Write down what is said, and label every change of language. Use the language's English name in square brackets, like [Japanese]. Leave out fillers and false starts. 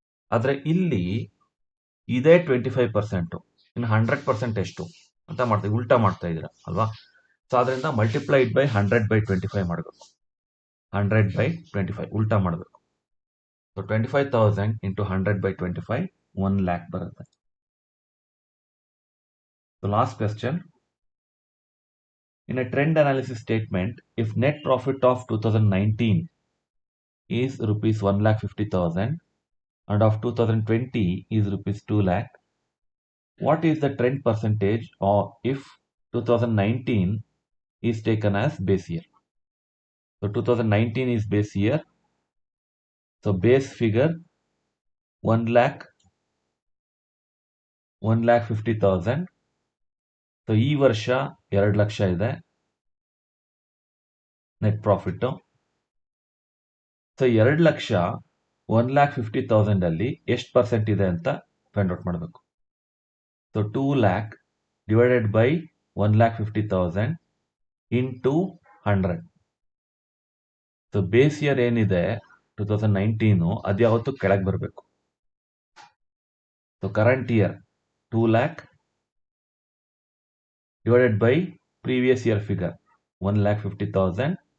[Kannada] ಆದ್ರೆ ಇಲ್ಲಿ ಇದೇ 25%, ಇನ್ನು 100% ಎಷ್ಟು ಅಂತ ಮಾಡ್ತೀವಿ, ಉಲ್ಟಾ ಮಾಡ್ತಾ ಇದೀರಾ ಅಲ್ವಾ? ಸೊ ಅದರಿಂದ ಮಲ್ಟಿಪ್ಲೈಡ್ ಬೈ 100/25 ಮಾಡಬೇಕು. 100/25 ಉಲ್ಟಾ ಮಾಡಬೇಕು. ಸೊ 25,000 ಇಂಟು 100/25, 1 lakh ಬರುತ್ತೆ. [English] The last question. In a trend analysis statement, if net profit of 2019 is rupees 1,50,000 and of 2020 is rupees 2 lakh, what is the trend percentage or if 2019 is taken as base year? So 2019 is base year. So base figure 1,50,000. [Kannada] So ಈ ವರ್ಷ 2 ಲಕ್ಷ ಇದೆ net profit. So 2 lakh 1,50,000 ಅಲ್ಲಿ ಎಷ್ಟು percent ಇದೆ ಅಂತ find out ಮಾಡಬೇಕು. So 2 lakh divided by 1,50,000 into 100. So base year ಏನಿದೆ 2019 ಅದು ಯಾವತ್ತು ಕೆಳಗೆ ಬರಬೇಕು. So [English] current year 2 lakh divided by previous year figure 1,50,000